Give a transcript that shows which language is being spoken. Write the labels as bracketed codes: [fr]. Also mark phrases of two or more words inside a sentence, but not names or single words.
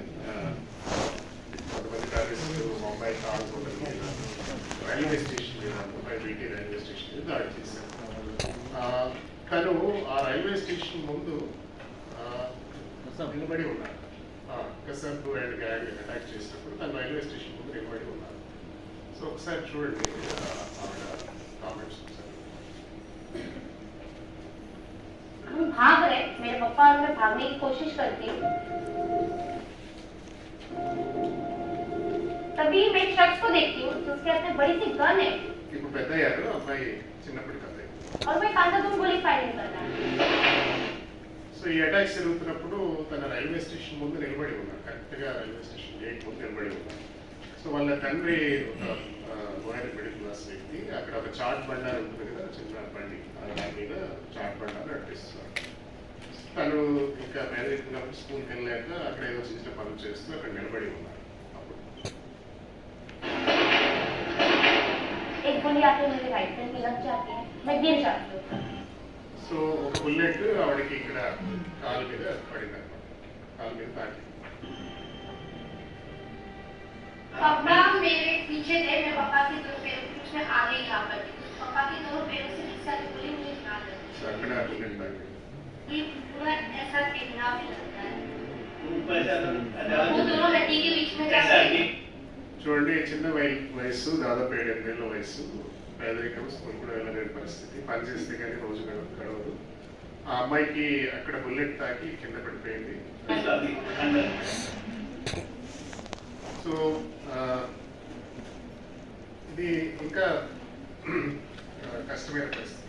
[te] కొంతమంది టెర్రరిస్టులు ముంబై తాజ్ హోటల్ మీద, [en] railway station [te] మీద, ముంబై బీటీ [en] railway station [te] మీద దాడి చేశారు. తను ఆ [en] railway station [te] ముందు నిలబడి ఉన్నారు. కసర్బు [en] and gang attack [te] చేసినప్పుడు తను [en] railway station [te] ముందు నిలబడి ఉన్నారు. సో ఒకసారి చూడండి ఆవిడ కామెంట్స్. [hi] हम भाग रहे, मेरे पापा और मैं भागने की कोशिश करती हूँ, तभी मैं एक शख्स को देखती हूँ तो उसके हाथ में बड़ी सी गन है [te] ఇప్పుడు పెద్ద అయ్యారు అమ్మాయి, చిన్నప్పటి కథ. [hi] और वो एक अंधाधुंध गोली फायरिंग कर रहा है. [te] సో ఈ అటాక్స్ జరుగుతున్నప్పుడు తన [en] railway station [te] ముందు నిలబడి ఉన్నారు, కరెక్ట్గా [en] railway station gate [te] ముందు నిలబడి ఉన్నారు. సో వాళ్ళ తండ్రి ఒక [en] lower middle class [te] వ్యక్తి. అక్కడ ఒక చాట్ బండారు ఉంటుంది కదా, చిన్న బండి, దాని మీద చాట్ బండారు నడిపిస్తున్నారు. తను ఇంకా మ్యారేజ్ కాబట్టి స్కూల్కి వెళ్ళాక అక్కడ ఏదో చిన్న చిన్న పనులు చేస్తూ అక్కడ నిలబడి ఉన్నారు. అప్పుడు [hi] एक गोली आके मेरे [en] right hand [hi] में लग जाती है, मैं गिर जाती हूँ. [te] సో ఒక బుల్లెట్ ఆవిడకి ఇక్కడ కాలు మీద పడింది అనమాట, కాలు మీద తాకి. [hi] पापा मेरे पीछे थे, मैं पापा के दो पैरों के बीच में आ गई यहाँ पर. पापा के दोनों पैरों से जिस सारी गोली मुझे मार दी. [te] సో అక్కడ బుల్లెట్ తాకి. [hi] ये पूरा ऐसा गिरना भी लगता है, वो दोनों हड्डी के बीच में जाके. [te] చూడండి, చిన్న వయస్సు, దాదాపు 7-8 ఏళ్ళ వయస్సు, పేదరికం, స్కూల్ కూడా వెళ్ళలేని పరిస్థితి, పని చేస్తే కానీ రోజు గడవదు. ఆ అమ్మాయికి అక్కడ బుల్లెట్ తాకి కింద పడిపోయింది. సో ఇది ఇంకా కష్టమైన పరిస్థితి.